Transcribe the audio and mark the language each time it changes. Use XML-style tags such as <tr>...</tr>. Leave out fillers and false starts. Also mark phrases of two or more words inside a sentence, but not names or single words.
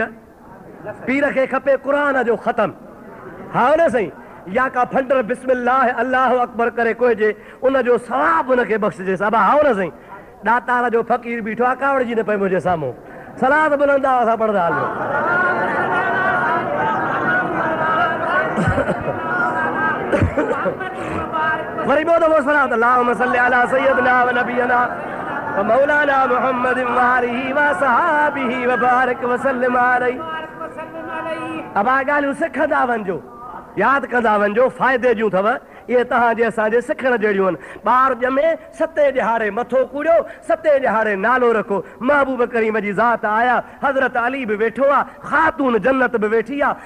<sd>पीर खे खपे क़ुर जो ख़तम, हा न साईं, या का फंडर</sd> <ar>بسم الله الله أكبر</ar> <sd>करे कोइजे, उनजो सवाब उनखे बख़्शजेसि। अबा हा न साईं, ॾातार जो फ़क़ीर बीठो आहे, कावड़ जी न पए मुंहिंजे साम्हूं, सलाद बुलंदा असां पढ़ंदा हलो।</sd> <ar>वरी ॿियो दफ़ो सलात اللهم صل على سيدنا ونبينا ومولانا محمد وآله وصحبه وبارك وسلم عليه.</ar> <sd>अब ॻाल्हियूं सिखंदा वञिजो, यादि कंदा वञिजो, फ़ाइदे जूं अथव इहे तव्हांजे असांजे सिखण जहिड़ियूं आहिनि। ॿार ॼमे 7 ॾिहाड़े मथो कूड़ियो, 7 ॾिहाड़े नालो रखो। महबूब करीम जी ज़ात आया, हज़रत अली बि वेठो आहे, ख़ातून जन्नत बि वेठी आहे।</sd>